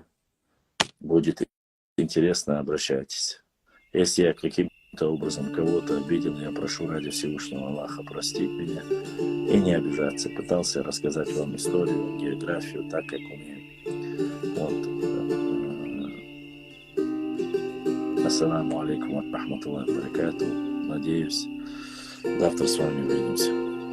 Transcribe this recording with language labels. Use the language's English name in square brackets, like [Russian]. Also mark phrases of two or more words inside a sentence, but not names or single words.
[Russian] Будет интересно, обращайтесь. Если я каким-то образом кого-то обидел, я прошу ради Всевышнего Аллаха простить меня и не обижаться. Пытался рассказать вам историю, географию, так как умею. Вот. [Arabic] السلام عليكم ورحمة الله وبركاته. [Russian] Надеюсь, завтра с вами увидимся.